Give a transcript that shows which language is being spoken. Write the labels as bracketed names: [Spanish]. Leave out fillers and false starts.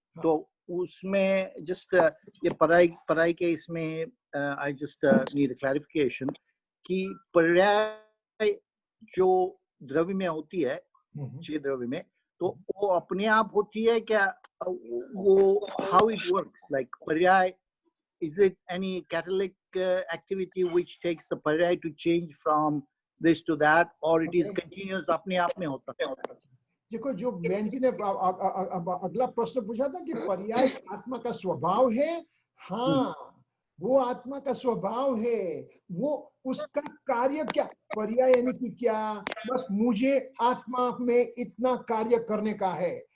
[Hindi] तो उसमें just ये पढ़ाई के इसमें [English] I just need a clarification [Hindi] कि पर्याय जो द्रव्य में होती है, छह द्रव्य में, तो वो अपने आप होती है क्या? [English] वो how it works, like पर्याय, is it any catalytic activity which takes the paryay to change from this to that, or it is continuous [Hindi] अपने आप में होता है? देखो, जो बहन जी ने अगला प्रश्न पूछा था कि पर्याय आत्मा का स्वभाव है। हाँ, वो आत्मा का स्वभाव है। वो उसका कार्य क्या? पर्याय यानी कि क्या? बस मुझे आत्मा में इतना कार्य करने का है।